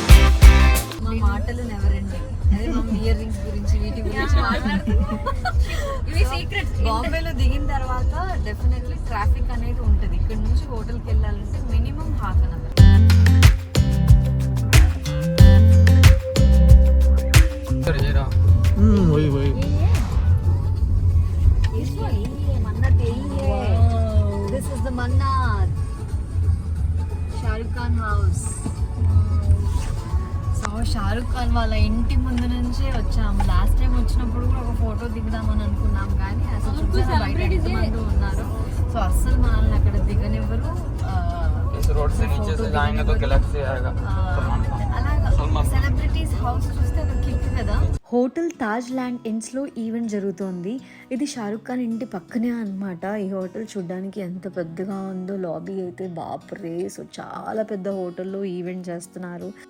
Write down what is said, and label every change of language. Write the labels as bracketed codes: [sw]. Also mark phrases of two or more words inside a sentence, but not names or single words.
[te] మా మాటలు [en] never ending. [te] అదే మా [en] ear rings [te] గురించి వీటి గురించి మాట్లాడుతున్నాం. ఇవి సీక్రెట్స్. బాంబేలో దిగిన తర్వాత [en] definitely traffic [te] అనేది ఉంటుంది. ఇక్కడ నుంచి హోటల్కి వెళ్ళాలంటే [en] minimum half an hour. [hi] वही वही मन्नत यही है. [en] This is the Mannat. Shah Rukh Khan house. [te] సో షారుఖ్ ఖాన్ వాళ్ళ ఇంటి ముందు నుంచే వచ్చాము. [en] last time [te] వచ్చినప్పుడు కూడా ఒక ఫోటో దిగుదామని అనుకున్నాం, కానీ అసలు చూసారా బయట ఎంతమంది ఉన్నారు. సో అస్సలు మనల్ని అక్కడ దిగనివ్వరు. [hi] रोड से नीचे से जाएंगे तो गैलेक्सी आएगा. [te] అలాగా [en] celebrities house [te] చూస్తే ఒక కిక్ కదా. హోటల్ తాజ్ ల్యాండ్ ఎండ్స్లో ఈవెంట్ జరుగుతోంది. ఇది షారుఖ్ ఖాన్ ఇంటి పక్కనే అన్నమాట. ఈ హోటల్ చూడడానికి ఎంత పెద్దగా ఉందో. లాబీ అయితే బాప్రే. సో చాలా పెద్ద హోటల్లో ఈవెంట్ చేస్తున్నారు.